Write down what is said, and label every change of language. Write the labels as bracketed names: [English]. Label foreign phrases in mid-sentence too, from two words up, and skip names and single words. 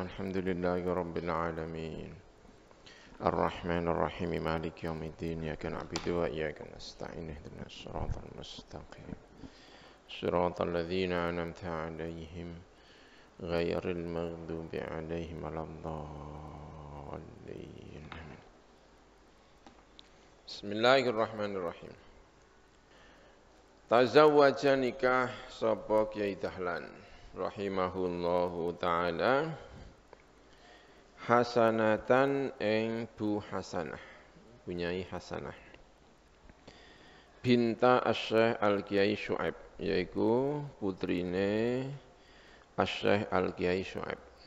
[Arabic] الحمد لله رب العالمين الرحمن الرحيم مالك يوم الدين إياك نعبد وإياك نستعين اهدنا الصراط المستقيم صراط الذين أنعمت عليهم غير المغضوب عليهم ولا الضالين. بسم الله الرحمن الرحيم. [Javanese] Tazawwaja nikah sapa Kyai Dahlan [Arabic] رحمه الله تعالى [Javanese] hasanatan ing Bu Hasanah, punyai Hasanah binta Asy-Syaikh Al-Kyai Syuaib, yaiku putrine Asy-Syaikh Al-Kyai Syuaib.